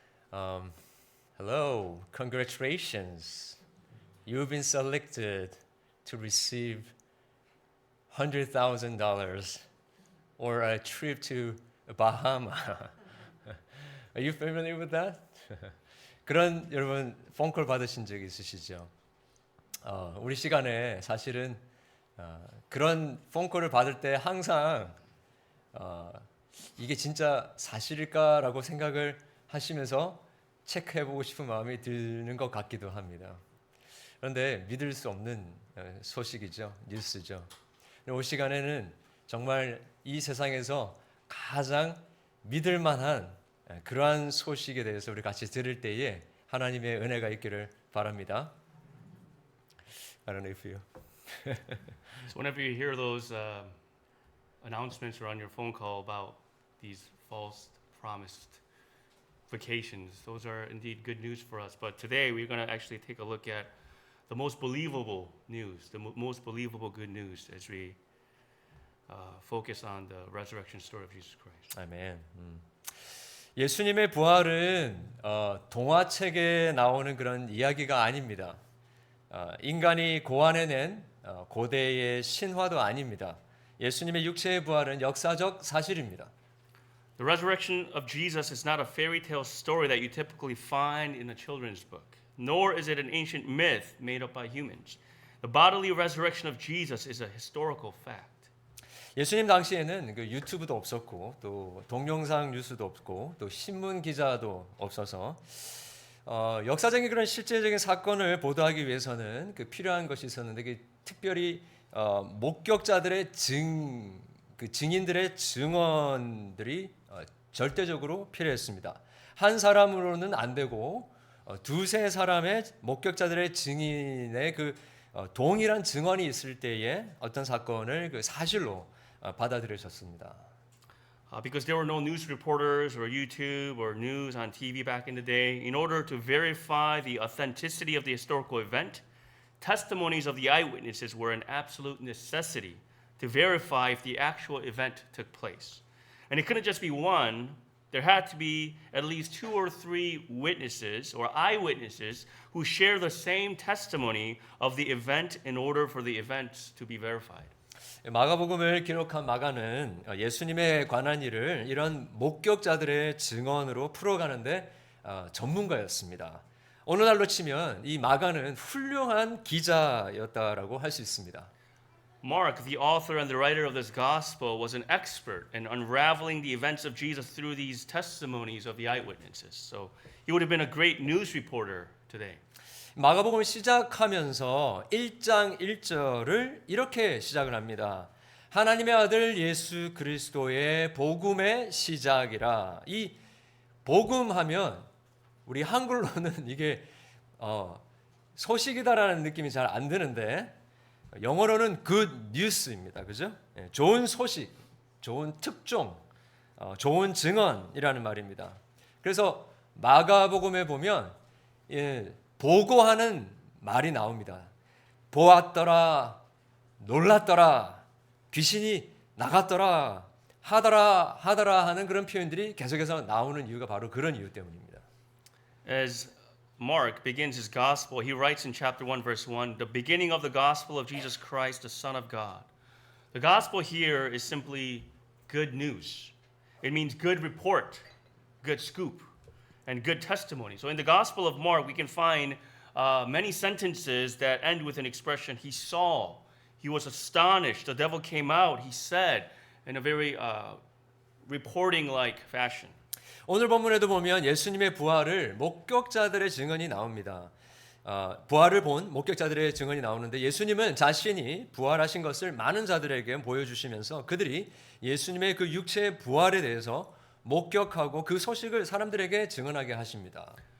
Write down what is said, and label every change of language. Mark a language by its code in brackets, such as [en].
[en] Hello, congratulations. You've been selected to receive $100,000 or a trip to Bahama. Are you familiar with that? [ko] 그런 여러분 폰콜 받으신 적 있으시죠? 우리 시간에 사실은 그런 폰콜을 받을 때 항상 이게 진짜 사실일까라고 생각을 하시면서 체크해보고 싶은 마음이 드는 것 같기도 합니다. 그런데 믿을 수 없는 소식이죠. 뉴스죠. 이 시간에는 정말 이 세상에서 가장 믿을 만한 그러한 소식에 대해서 우리 같이 들을 때에 하나님의 은혜가 있기를 바랍니다. [en] I don't know if you. So whenever you hear those announcements or on your phone call about these false promised vacations, those are indeed good news for us. But today we're going to actually take a look at the most believable news, the most believable good news as we focus on the resurrection story of Jesus Christ. [ko] 아멘. 예수님의 부활은 동화책에 나오는 그런 이야기가 아닙니다. 인간이 고안해낸 고대의 신화도 아닙니다. 예수님의 육체의 부활은 역사적 사실입니다. [en] The resurrection of Jesus is not a fairy tale story that you typically find in a children's book, nor is it an ancient myth made up by humans. The bodily resurrection of Jesus is a historical fact. [ko] 예수님 당시에는 그 유튜브도 없었고 또 동영상 뉴스도 없고 또 신문 기자도 없어서 역사적인 그런 실제적인 사건을 보도하기 위해서는 그 필요한 것이 있었는데 그 특별히 목격자들의 증인들의 증언들이 절대적으로 필요했습니다. 한 사람으로는 안 되고 두세 사람의 목격자들의 증인의 그 동일한 증언이 있을 때에 어떤 사건을 그 사실로 받아들여졌습니다. [en] Because there were no news reporters or YouTube or news on TV back in the day, in order to verify the authenticity of the historical event, testimonies of the eyewitnesses were an absolute necessity to verify if the actual event took place. And it couldn't just be one, there had to be at least 2 or 3 witnesses or eyewitnesses who share the same testimony of the event in order for the event to be verified. [ko] 마가복음을 기록한 마가는 예수님에 관한 일을 이런 목격자들의 증언으로 풀어가는데 전문가였습니다. 오늘날로 치면 이 마가는 훌륭한 기자였다라고 할 수 있습니다. [en] Mark, the author and the writer of this gospel, was an expert in unraveling the events of Jesus through these testimonies of the eyewitnesses. So he would have been a great news reporter today. [ko] 마가복음을 시작하면서 1장 1절을 이렇게 시작을 합니다. 하나님의 아들 예수 그리스도의 복음의 시작이라. 이 복음하면 우리 한글로는 이게 소식이다라는 느낌이 잘 안 드는데 영어로는 [en] good news [ko] 입니다. 그죠? 좋은 소식, 좋은 특종, 좋은 증언이라는 말입니다. 그래서 마가복음에 보면 보고하는 말이 나옵니다. 보았더라, 놀랐더라, 귀신이 나갔더라, 하더라 하는 그런 표현들이 계속해서 나오는 이유가 바로 그런 이유 때문입니다. [en] As Mark begins his gospel, he writes in chapter 1, verse 1, the beginning of the gospel of Jesus Christ, the Son of God. The gospel here is simply good news. It means good report, good scoop, and good testimony. So in the gospel of Mark, we can find many sentences that end with an expression, he saw, he was astonished, the devil came out, he said, in a very reporting-like fashion. [ko] 오늘 본문에도 보면 예수님의 부활을 목격자들의 증언이 나옵니다. 부활을 본 목격자들의 증언이 나오는데 예수님은 자신이 부활하신 것을 많은 자들에게 보여주시면서 그들이 예수님의 그 육체의 부활에 대해서 목격하고 그 소식을 사람들에게 증언하게 하십니다.